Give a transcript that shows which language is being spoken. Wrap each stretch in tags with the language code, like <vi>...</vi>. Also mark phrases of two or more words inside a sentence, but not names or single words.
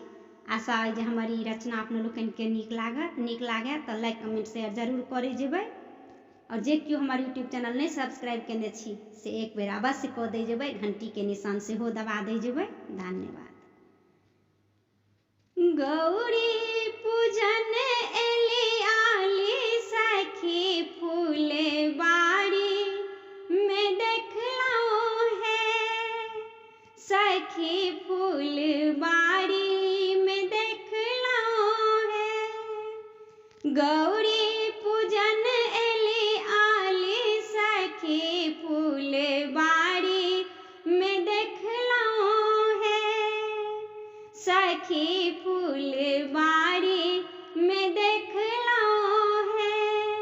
<mai>आशा है जे हमर ई रचना अपने लोकन के नीक लागे तो</mai> <en>like comment share</en> <mai>जरूर करे जेबै। और जे क्यों हमारे यूट्यूब चैनल नहीं सब्सक्राइब केने छी से एक बेर अवश्य कऽ दे जेबै, घंटी के निशान से हो दबा दे जेबै। धन्यवाद। गौरी पूजन एली आली सखी फूले बाड़ी में देखलौं है, सखी फूल बाड़ी में देखलौं है। गौरी पूजन एली आली सखी फूल बाड़ी में देखलौं है, सखी फूल बाड़ी में देखलौं है।</mai>